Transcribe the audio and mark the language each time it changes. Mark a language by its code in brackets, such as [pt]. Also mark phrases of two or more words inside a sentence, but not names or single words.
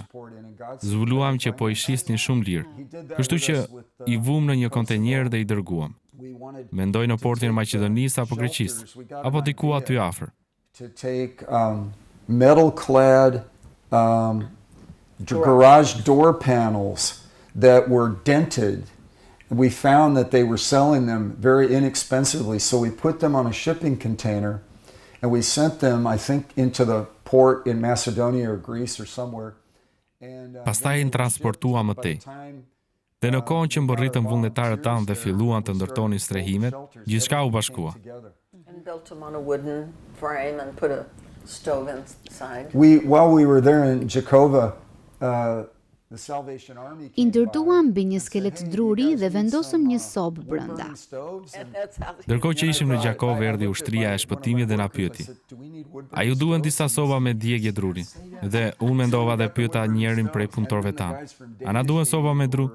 [sq] Zbuluam që po i shisnin shumë lirë. Kështu që i vum në një kontenjer dhe i dërguam. Mendoj në portin e Maqedonisë apo Greqisë, apo diku aty afër. [en] to take metal-clad garage door panels that were dented. We found that they were selling them very inexpensively, so we put them on a shipping container and we sent them, I think, into the port in Macedonia or Greece or somewhere. And, [sq] Pastaj i transportuam më tej. Dhe në kohën që mbërritën vullnetarët tanë dhe filluan të ndërtonin strehimet, gjithçka u bashkua. [en] And built them on a wooden frame and put a stove inside. While we were there in Jakova, [sq] I ndërtuam mbi një skelet druri dhe vendosëm një sobë brenda. Ndërkohë që ishim në Gjakov, erdhi ushtria e shpëtimit dhe na pyeti: "A ju duhen disa soba me djegje druri?" Dhe unë mendova dhe pyeta njërin prej punëtorëve tanë: "A na duhen soba me dru?"